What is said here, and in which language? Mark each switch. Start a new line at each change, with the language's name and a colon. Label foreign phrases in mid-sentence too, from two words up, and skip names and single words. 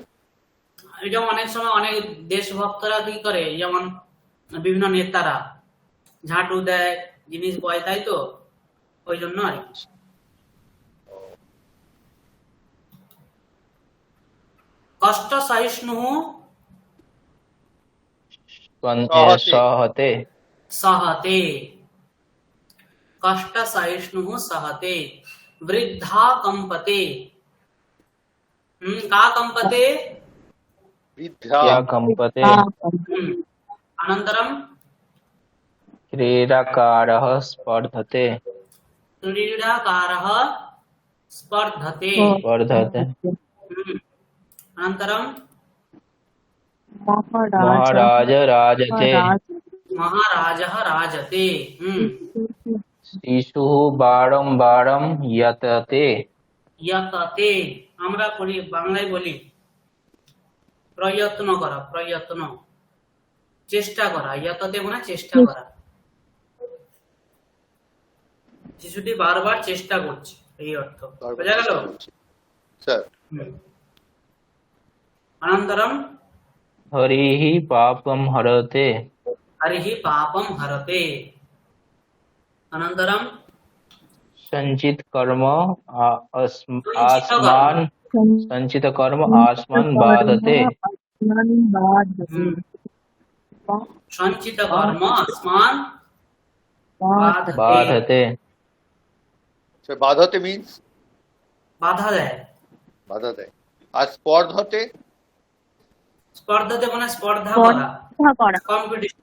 Bangla: এটা অনেক সময় অনেক দেশভক্তরা কি করে, যেমন বিভিন্ন নেতারা ঝাঁটু দেয়, জিনিস বয়, তাই তো, ওই জন্য আর কি।
Sanskrit: কষ্ট সহিষ্ণু সহতে सहते, कष्ट सहिष्णु सहते, वृद्धा कंपते। का कंपते? বৃদ্ধা। क्या कंपते अनन्तरं क्रीडाकारः स्पर्धते क्रीडाकारः स्पर्धते। स्पर्धते अनन्तरं महाराज राजते महाराजः राजते। शिशुः बारं यतते
Bangla: यतते আমরা পড়ি, বাংলায় বলি প্রয়ত্ন করা, প্রয়ত্ন, চেষ্টা করা। यतते মানে চেষ্টা করা। শিশুটি বারবার চেষ্টা করছে, এই অর্থ। বোঝা গেল স্যার?
Sanskrit: अनन्तरं हरिः पापं हरते हरिः पापं हरते। अनन्तरं संचित कर्म आसमान संचित कर्म आसमान बाधते সঞ্চিত কর্ম আসমান বাধতে, बाधते
Bangla: স্যার বাধতে মিন্স বাধা দেয়। বাধা দেয়। আর স্পর্ধতে? স্পর্ধাতে মানে স্পর্ধা করা, কম্পিটিশন।